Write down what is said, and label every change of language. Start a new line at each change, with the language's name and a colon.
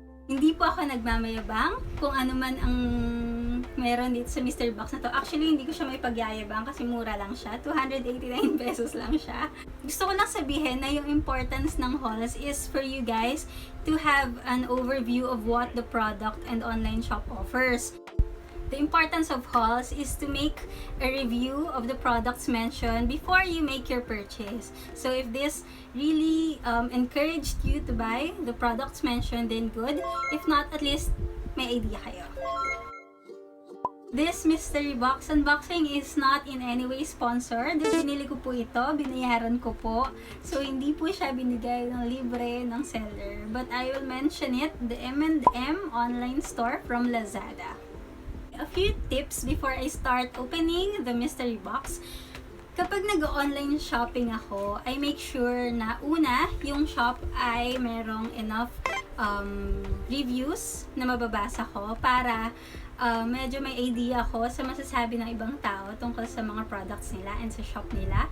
Filipino: Hindi po ako nagmamayabang kung ano man ang meron dito sa mystery box na to. Actually, hindi ko siya may pagyayabang kasi mura lang siya. 289 pesos lang siya. Gusto ko lang sabihin na yung
English: importance ng hauls is for you guys to have an overview of what the product and online shop offers. The importance of hauls is to make a review of the products mentioned before you make your purchase. So if this really encouraged you to buy the products mentioned, then good. If not, at least
Filipino: may idea kayo.
English: This mystery box unboxing is not in any way sponsored.
Filipino: Binili ko po ito, binayaran ko po. So, hindi po siya binigay ng libre ng seller.
English: But I will mention it, the M&M online store from Lazada. A few tips before I start opening the mystery box.
Filipino: Kapag nag-online shopping ako,
English: I make sure
Filipino: na una, yung shop ay merong enough reviews na mababasa ko para medyo may idea ako sa masasabi ng ibang tao tungkol sa mga products nila and sa shop nila.